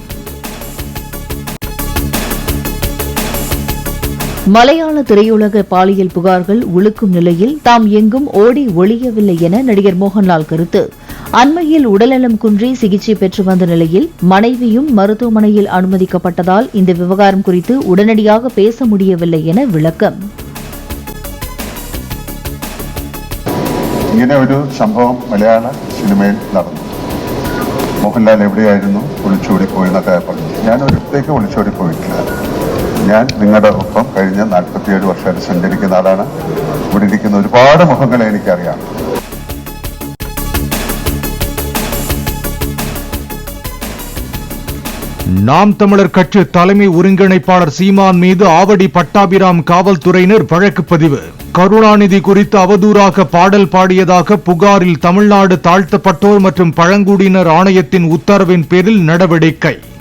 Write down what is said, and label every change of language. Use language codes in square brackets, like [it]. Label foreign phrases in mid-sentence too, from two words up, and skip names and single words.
[ta] மலையாள திரையுலக பாலியல் புகார்கள் உழுக்கும் நிலையில் தாம் எங்கும் ஓடி ஒளியவில்லை என நடிகர் மோகன்லால் கருத்து. அண்மையில் உடல்நலம் குன்றி சிகிச்சை பெற்று வந்த நிலையில் மனைவியும் மருத்துவமனையில் அனுமதிக்கப்பட்டதால் இந்த விவகாரம் குறித்து உடனடியாக பேச முடியவில்லை என விளக்கம். [ml] ഇങ്ങനെ ഒരു സംഭവം മലയാള സിനിമയിൽ നടന്നു. മോഹൻലാൽ എവിടെയായിരുന്നു, ഒളിച്ചോടി പോയെന്നൊക്കെ പറഞ്ഞു. ഞാൻ ഒരിടത്തേക്ക് ഒളിച്ചോടി പോയിട്ടില്ല. ഞാൻ നിങ്ങളുടെ ഒപ്പം കഴിഞ്ഞ 47 വർഷമായിട്ട് സഞ്ചരിക്കുന്ന ആളാണ്. ഇവിടെ ഇരിക്കുന്ന ഒരുപാട് മുഖങ്ങളെ എനിക്കറിയാം. [ta] நாம் தமிழர் கட்சி தலைமை ஒருங்கிணைப்பாளர் சீமான் மீது ஆவடி பட்டாபிராம் காவல்துறையினர் வழக்கு பதிவு. கருணாநிதி குறித்து அவதூறாக பாடல் பாடியதாக புகாரில் தமிழ்நாடு தாழ்த்தப்பட்டோர் மற்றும் பழங்குடியினர் ஆணையத்தின் உத்தரவின் பேரில் நடவடிக்கை.